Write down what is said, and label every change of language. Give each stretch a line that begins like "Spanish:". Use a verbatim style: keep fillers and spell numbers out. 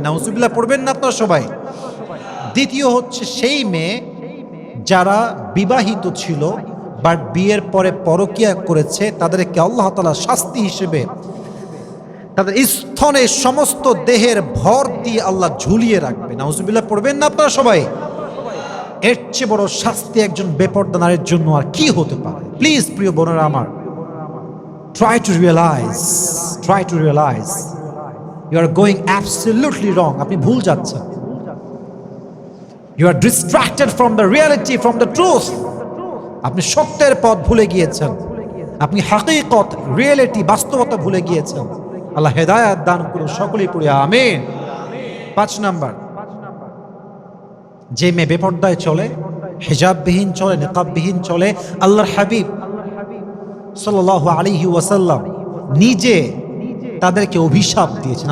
Bangla: নাউজুবিল্লাহ পড়বেন না আপনারা সবাই? দ্বিতীয় হচ্ছে সেই মেয়ে যারা বিবাহিত ছিল বাট বিয়ের পরে পরকিয়া করেছে, তাদেরকে আল্লাহ তাআলা শাস্তি হিসেবে তাদের স্তনে সমস্ত দেহের ভর দিয়ে আল্লাহ ঝুলিয়ে রাখবে। নাউজুবিল্লাহ পড়বেন না আপনারা সবাই? এর চেয়ে বড় শাস্তি একজন বেপর্দা নারীর জন্য আর কি হতে পারে?
English: please
Bangla: প্রিয় বোনেরা আমার,
English: try to realize, try to realize you are going absolutely wrong.
Bangla: আপনি ভুল যাচ্ছেন,
English: you are distracted from the reality, from the truth.
Bangla: আপনি সত্যের পথ ভুলে গিয়েছেন, আপনি হাকিকত, রিয়েলিটি, বাস্তবতা ভুলে গিয়েছেন। আল্লাহ হেদায়াত দান করুন, সকলেই পড়ি, আমিন। পাঁচ নাম্বার, যে মেয়ে বেপর্দায় চলে, হিজাববিহীন চলে, নিকাববিহীন চলে, আল্লাহর হাবিব সাল্লাল্লাহু আলাইহি ওয়াসাল্লাম নিজে তাদেরকে অভিশাপ দিয়েছেন।